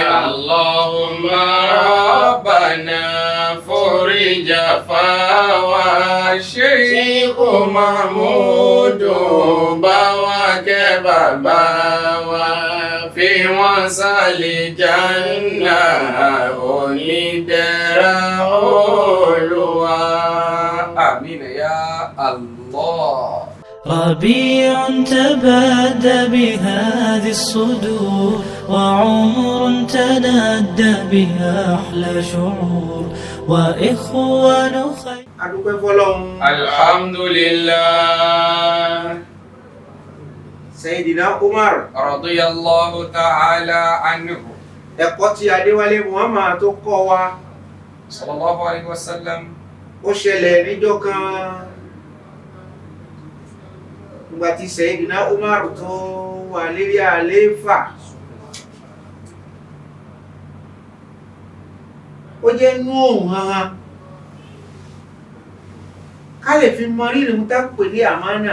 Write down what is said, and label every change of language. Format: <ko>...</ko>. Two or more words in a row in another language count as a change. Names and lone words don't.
<ar>اللهم ربنا</ar> <yo>foríjà fáwa Sheikhu Mahmudu bá wa kẹ́ bàbá wa fi wọ́n sàlìjánà onídẹ̀ra Olúwa.</yo> <ar>آمين يا الله. ربيع تبادى بهذه الصدور وعمر تنادى بها أحلى شعور وإخوان خير.</ar> <yo>adúpẹ́ fọ́lọ́run.</yo> <ar>Alhamdulillah. سيدنا عمر رضي الله تعالى عنه.</ar> <yo>ẹ̀kọ́ tí Adéwálé Muhammad tó kọ́ wa</yo> <ar>صلى الله عليه وسلم.</ar> <yo>ó ṣẹlẹ̀ níjọ́ kan nígbà tí Sayyidina Umar tó wà lérí àlééfà. ó jẹ́ inú òun hanhan ká lè fi mọ rírì mú tá pè ní àmánà.</yo>